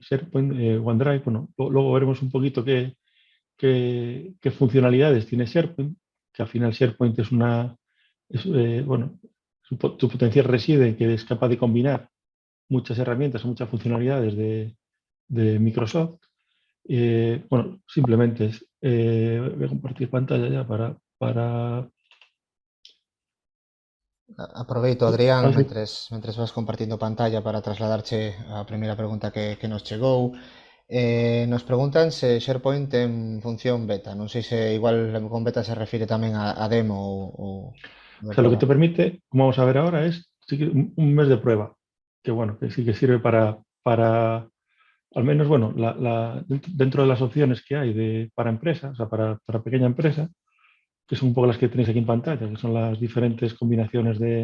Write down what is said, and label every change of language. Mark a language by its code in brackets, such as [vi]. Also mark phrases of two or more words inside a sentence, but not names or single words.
[es] SharePoint, OneDrive, bueno, luego veremos un poquito qué funcionalidades tiene SharePoint, que al final SharePoint bueno, su potencial reside en que es capaz de combinar muchas herramientas o muchas funcionalidades de Microsoft. Bueno, simplemente voy a compartir pantalla ya para [gl] Aproveito, a Adrián, [es] ver si- [gl] mentres vas compartindo pantalla para trasladarche a primeira pregunta que nos chegou. [es] Nos preguntan [gl] se SharePoint ten función beta. Non sei se igual con beta se refire tamén a demo ou o de [es] sea, lo que [gl] proba. [es] te permite, como vamos a ver ahora, es sí que un mes de prueba, que bueno, que sí que sirve para al menos, bueno, dentro de las opciones que hay para empresas, o sea, para pequeña empresa, que son un poco las que tenéis aquí en pantalla, que son las diferentes combinaciones